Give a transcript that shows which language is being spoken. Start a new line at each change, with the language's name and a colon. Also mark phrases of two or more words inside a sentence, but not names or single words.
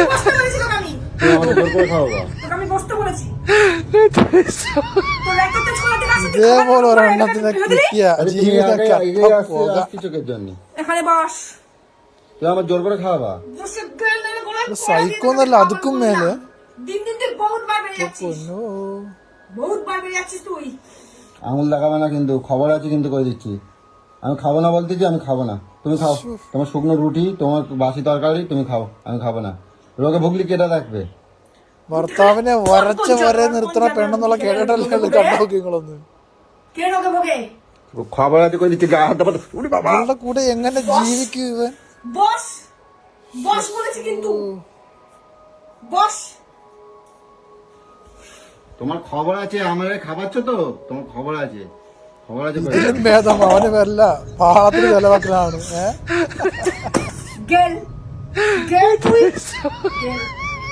Malayalam: ഇതേപോലെ ഒരെണ്ണത്തിനെ കിട്ടിയ ജീവിതം സൈക്കോന്നല്ല
Tamil: அதுக்கும் மேலே.
Bangla: আঙুল লাগাবে না কিন্তু, খবর আছে কিন্তু করে দিচ্ছি। আমি খাবো না বলতেছি, আমি খাবো না, তুমি খাও। তোমার শুকনো রুটি, তোমার বাসি তরকারি তুমি খাও, আমি খাবো না। রোগে ভুগলি কেটা রাখবে?
Malayalam: ഭർത്താവിനെ വരച്ച വരെ നിർത്തണ പെണ്ണെന്നുള്ള കേട്ടിട്ടല്ലേ കണ്ടോക്കിങ്ങളൊന്ന്.
Bangla: খবর আছে করে দিচ্ছি।
Malayalam: അവളുടെ കൂടെ എങ്ങനെ ജീവിക്കും ഇവൻ?
Bangla: তোমার খবর আছে, আমার খাবাচ্ছ তো, তোমার খবর আছে, খবর আছে।
Malayalam: ഇതിലും ഭേദം അവന് വല്ല പാത്തിന് ചെലവാക്കലാണ്.